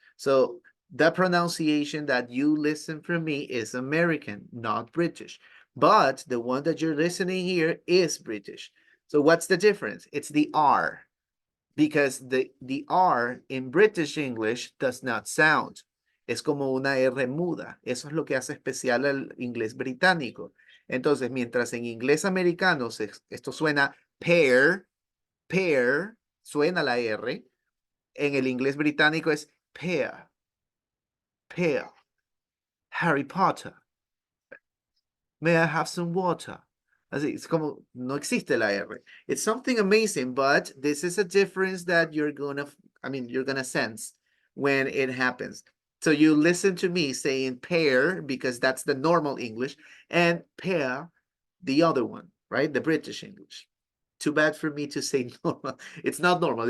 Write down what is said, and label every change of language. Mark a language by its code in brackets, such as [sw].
[en] So the pronunciation that you listen from me is American, not British. But the one that you're listening here is British. So what's the difference? It's the R. Because the R in British English does not sound. [es] Es como una R muda. Eso es lo que hace especial al inglés británico. Entonces, mientras en inglés americano esto suena pear, pear, suena la R, en el inglés británico es pear, pear. Harry Potter. [en] May I have some water? [es] Así, es como, no existe la R. [en] It's something amazing, but this is a difference that you're gonna sense when it happens. So you listen to me saying pear, because that's the normal English, and pear, the other one, right? The British English. Too bad for me to say normal. It's not normal.